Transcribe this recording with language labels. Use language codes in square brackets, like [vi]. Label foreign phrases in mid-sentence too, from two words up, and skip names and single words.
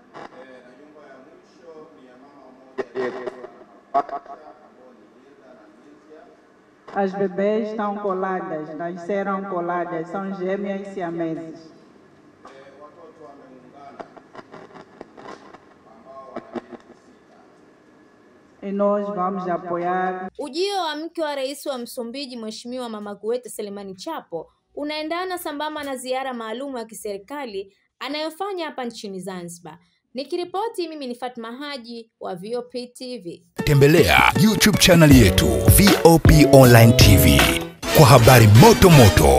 [pt] As bebês estão coladas, nasceram coladas, são gêmeas siameses. E nós vamos apoiar. [sw] Ujio wa mke wa Rais wa Msumbiji Mheshimiwa Mama Gueta Selemane Chapo unaendana sambamba na ziara maalum ya kiserikali anayofanya hapa nchini Zanzibar. Nikiripoti mimi ni Fatma Haji wa VOP TV. Tembelea YouTube channel yetu VOP Online TV kwa habari moto moto.